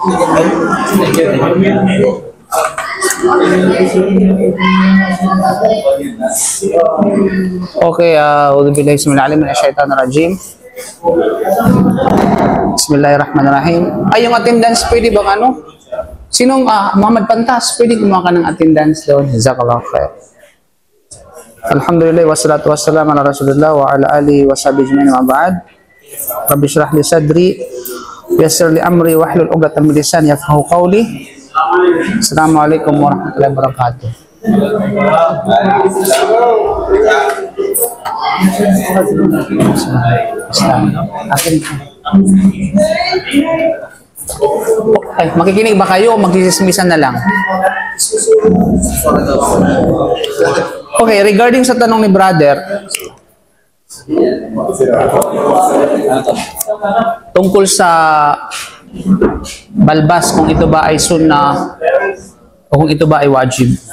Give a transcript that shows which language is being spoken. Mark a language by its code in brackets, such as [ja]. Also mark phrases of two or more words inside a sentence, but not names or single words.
[ar] Okay, أعوذ بالله من الشيطان الرجيم. بسم الله الرحمن الرحيم. [tl] Ay, yung attendance, pwede bang ano? Sinong, Muhammad Pantas, pwede gumawa ka ng attendance doon? [ar] جزاك الله خير. الحمد لله والصلاة والسلام على رسول الله و على آله و صحبه أجمعين و بعد. رب اشرح لي صدري ويسر لي أمري واحلل عقدة من لساني يفقهوا قولي. السلام عليكم ورحمة الله وبركاته. [tl] Ay, makikinig ba kayo o magsisimisan na lang? Okay, regarding sa tanong ni brother, tungkol sa balbas, kung ito ba ay sunnah o kung ito ba ay wajib.